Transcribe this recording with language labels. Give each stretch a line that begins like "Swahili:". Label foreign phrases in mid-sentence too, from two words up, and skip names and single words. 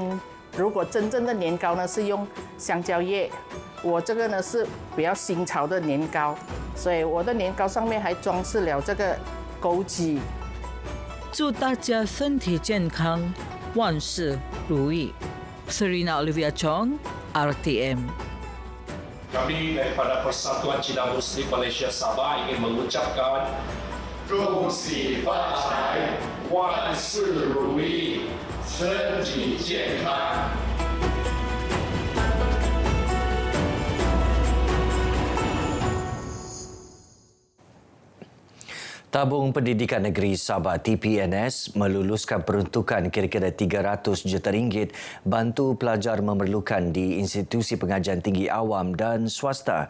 Chinese: 如果真正的年糕呢是用香蕉叶，我这个呢是比较新潮的年糕，所以我的年糕上面还装饰了这个枸杞。祝大家身体健康，万事如意。Serina Olivia Chong, RTM.
Malay: Kami daripada Persatuan Cina Muslim Malaysia Sabah ingin mengucapkan
Chinese: 恭喜发财，万事如意，身体健康。
Malay: Tabung Pendidikan Negeri Sabah TPNS meluluskan peruntukan kira-kira RM300 juta bantu pelajar memerlukan di institusi pengajian tinggi awam dan swasta.